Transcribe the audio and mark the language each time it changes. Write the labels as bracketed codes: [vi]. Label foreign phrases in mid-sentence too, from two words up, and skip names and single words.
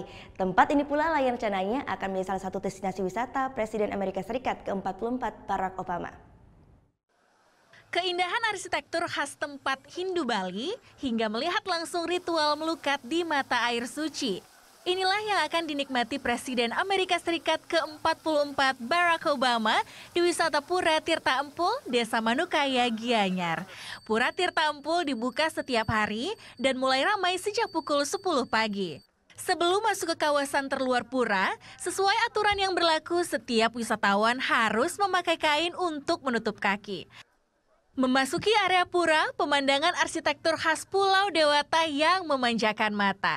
[id] Tempat ini pula lah yang rencananya akan menjadi salah satu destinasi wisata Presiden Amerika Serikat ke-44 Barack Obama. Keindahan arsitektur khas tempat Hindu Bali hingga melihat langsung ritual melukat di mata air suci. Inilah yang akan dinikmati Presiden Amerika Serikat ke-44 Barack Obama di wisata Pura Tirta Empul, Desa Manukaya, Gianyar. Pura Tirta Empul dibuka setiap hari dan mulai ramai sejak pukul 10 pagi. Sebelum masuk ke kawasan terluar pura, sesuai aturan yang berlaku, setiap wisatawan harus memakai kain untuk menutup kaki. Memasuki area pura, pemandangan arsitektur khas Pulau Dewata yang memanjakan mata.